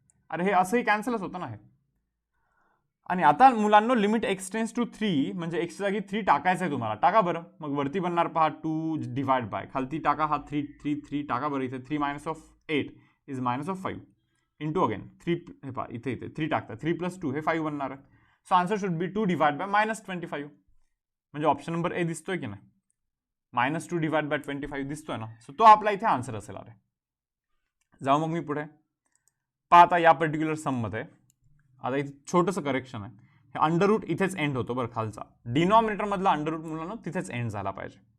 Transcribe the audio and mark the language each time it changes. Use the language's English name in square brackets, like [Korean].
[Marathi] अरे हे असंही कॅन्सलच होतं ना हे. आणि आता मुलांना लिमिट एक्सटेंड्स टू 3 म्हणजे एक्सच्या जागी 3 टाकायचं आहे तुम्हाला. टाका बरं, मग वरती बनणार पहा 2 डिवाइड बाय खालती टाका हा 3 टाका बरं. इथे [English] 3 minus of 8 is minus of 5 into again 3, [Marathi] हे पहा इथे 3 टाकता, 3 प्लस 2 हे 5 बनणार आहे. [English] So answer should be 2 divide by minus 25. [Marathi] म्हणजे ऑप्शन नंबर ए दिसतोय की नाही, मायनस 2 डिवाइड बाय 25 दिसतोय ना. सो तो आपला इथे आन्सर असेल. अरे जाऊ मग मी पुढे. पहा आता या पर्टिक्युलर सममध्ये आता इथे छोटंसं करेक्शन आहे. हे अंडररूट इथेच एंड होतो बरं खालचा, डिनॉमिनेटर मधला अंडररूट मुलांना तिथेच एंड झाला पाहिजे.